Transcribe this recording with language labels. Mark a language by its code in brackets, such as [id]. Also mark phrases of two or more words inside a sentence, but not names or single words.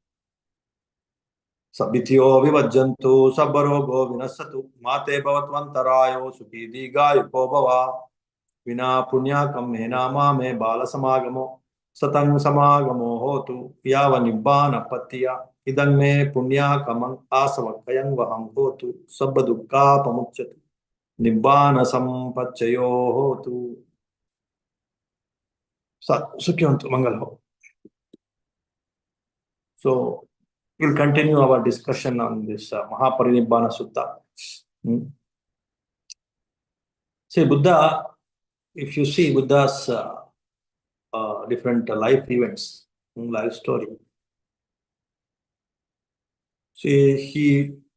[pi] Sabbityo vivajjantu sabbarogo vinassatu mate bhavatvantarayo sukhi digayo bhava vina punyakam mena mame bala samagamo satang samagamo hotu yava nibbana patiya idang me punyakamang asavakayang vaham hotu sabba dukkha pamuchyatu nibbana sampacchayo hotu. Sukhiyantu mangal ho. [en] So we'll continue our discussion on this Mahāparinibbāna Sutta. See, Buddha, if you see Buddha's different life events, life story, see, he